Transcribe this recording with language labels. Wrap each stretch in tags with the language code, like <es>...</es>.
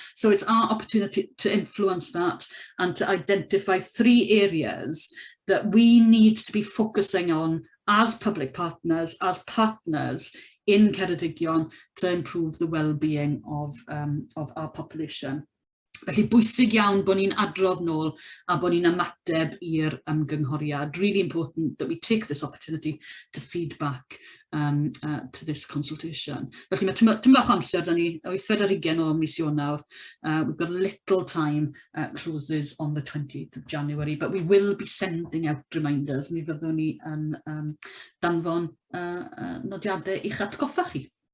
<en>So it's our opportunity to influence that and to identify 3 areas that we need to be focusing on as public partners, as partners in Ceredigion, to improve the well-being of our population.</en> <cy>Felly bwysig iawn bod ni'n adrodd nôl a bod ni'n ymateb i'r ymgynghoriad.</cy> <en>Really important that we take this opportunity to feed back to this consultation.</en> <cy>Felly mae tymor bach amser, da ni 8 o mis Ionawr.</cy> <en>We've got a little time, closes on the 20th of January, but we will be sending out reminders.</en> <cy>Mi fyddwn ni yn danfon nodiadau i'ch atgoffa chi.</cy>